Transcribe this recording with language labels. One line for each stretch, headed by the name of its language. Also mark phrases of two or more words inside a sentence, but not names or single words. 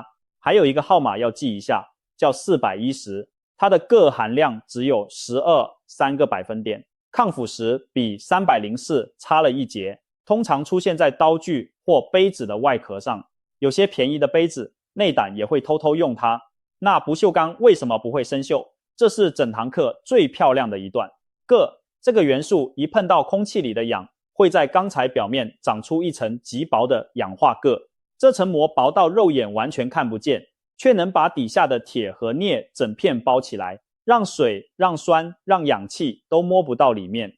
Chinese: 還有一個號碼要記一下，叫410，它的鉻含量只有12.3個百分點，抗腐蝕比304差了一截，通常出現在刀具或杯子的外殼上。有些便宜的杯子內膽也會偷偷用它。那不鏽鋼為什麼不會生鏽？這是整堂課最漂亮的一段。鉻這個元素一碰到空氣裡的氧，會在鋼材表面長出一層極薄的氧化鉻，這層膜薄到肉眼完全看不見，卻能把底下的鐵和鎳整片包起來，讓水、讓酸、讓氧氣都摸不到裡面。